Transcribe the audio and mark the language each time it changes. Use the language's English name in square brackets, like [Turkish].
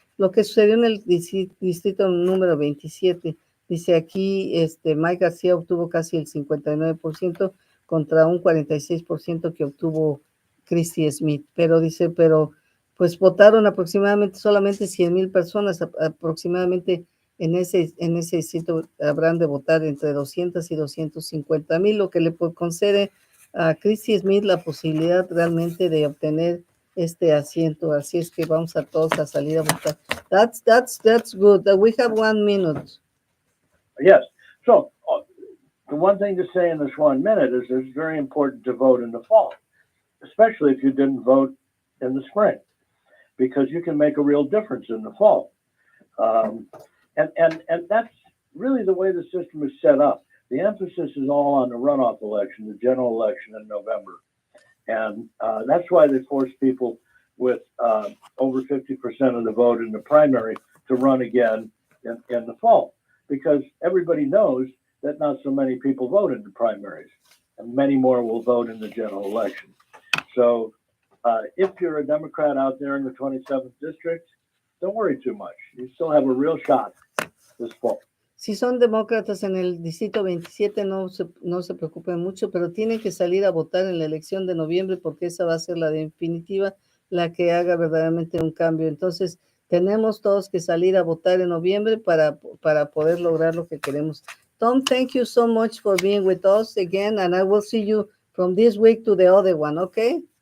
[Spanish] Lo que sucedió en el distrito número 27, dice aquí, Mike García obtuvo casi el 59% contra un 46% que obtuvo Christy Smith, pero dice, pues votaron aproximadamente solamente 100,000 personas, aproximadamente en ese distrito habrán de votar entre 200 y 250,000, lo que le concede a Christy Smith la posibilidad realmente de obtener este asiento. Así es que vamos a todos a salir a votar. [English] That's good. We have 1 minute. Yes. So the one thing to say in this 1 minute is it's very important to vote in the fall, especially if you didn't vote in the spring, because you can make a real difference in the fall. And that's really the way the system is set up. The emphasis is all on the runoff election, the general election in November. And that's why they force people with over 50% of the vote in the primary to run again in the fall, because everybody knows that not so many people vote in the primaries, and many more will vote in the general election. So if you're a Democrat out there in the 27th district, don't worry too much. You still have a real shot this fall. [Spanish] Si son demócratas en el distrito 27, no se preocupen mucho, pero tienen que salir a votar en la elección de noviembre porque esa va a ser la definitiva, la que haga verdaderamente un cambio. Entonces, tenemos todos que salir a votar en noviembre para poder lograr lo que queremos. [English] Tom, thank you so much for being with us again, and I will see you from this week to the other one, okay?